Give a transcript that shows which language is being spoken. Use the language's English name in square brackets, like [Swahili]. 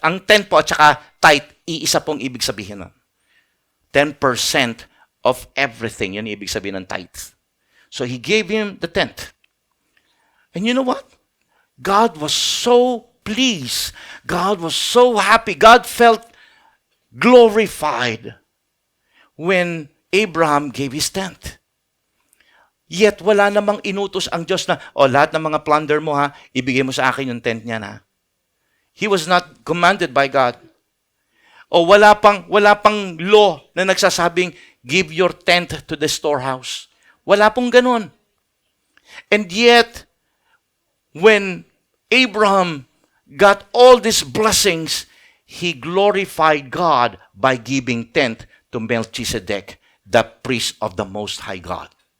[Filipino] Ang 10 po at saka tithe, iisa pong ibig sabihin nun. [English] 10% of everything, [Filipino] yun ibig sabihin ng tithe. [English] So he gave him the 10th. And you know what? God was so pleased. God was so happy. God felt glorified when Abraham gave his 10th. [Filipino] Yet, wala namang inutos ang Diyos na, lahat ng mga plunder mo ibigay mo sa akin yung 10th niya na. [English] He was not commanded by God. [Filipino] O wala pang law na nagsasabing, [English] give your tenth to the storehouse. [Filipino] Wala pong ganun. [English] And yet, when Abraham got all these blessings, he glorified God by giving tenth to Melchizedek, the priest of the Most High God.